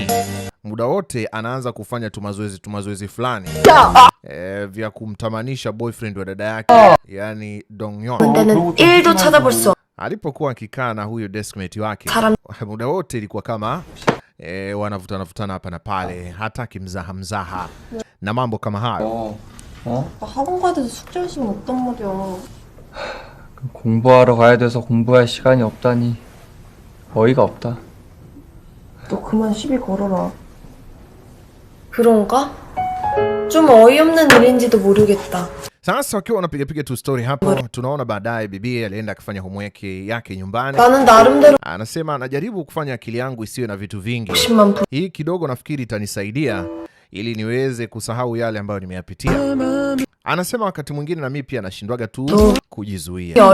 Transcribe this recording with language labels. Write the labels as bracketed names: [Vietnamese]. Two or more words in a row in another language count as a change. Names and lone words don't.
[Swahili] Muda wote anaanza kufanya tumazoezi fulani vya kumtamanisha boyfriend wa dada yake, yani Dongyeon. Alipokuwa akikaa na huyo deskmate wake, muda wote ilikuwa kama wanavutana hapa na pale, hataki mzaha na mambo kama hayo. [Korean] 학원 가야 돼서 숙제할 시간 없단 말이야. 공부하러 가야 돼서 공부할 시간이 없다니 어이가 없다. 너 그만 시비 걸어라. 그런가? 좀 어이없는 일인지도 모르겠다. [Swahili] Sasa wakiwa wanapiga tu story hapo, tunaona baadaye bibi alienda kufanya homework yake nyumbani. Anasema anajaribu kufanya akili yangu isiwe na vitu vingi. Hii kidogo nafikiri itanisaidia ili niweze kusahau yale ambayo nimeyapitia. Anasema wakati mwingine na mimi pia nashindwaga tu kujizuia.